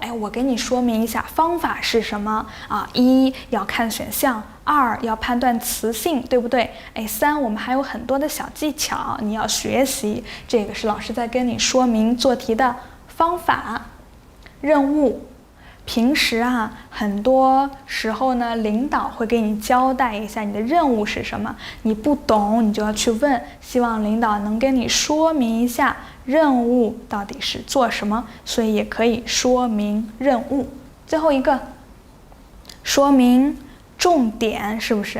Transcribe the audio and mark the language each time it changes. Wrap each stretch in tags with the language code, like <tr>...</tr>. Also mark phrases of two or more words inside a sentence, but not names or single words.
<zh>我給你說明一下方法是什麼啊？一要看選項，二要判斷詞性，對不對？三我們還有很多的小技巧，你要學習。這個是老師在跟你說明做題的方法。任務，平時啊，很多時候呢，領導會給你交代一下你的任務是什麼，你不懂你就要去問，希望領導能跟你說明一下任務到底是做什麼，所以也可以說明任務。最後一個，說明重點是不是？</zh>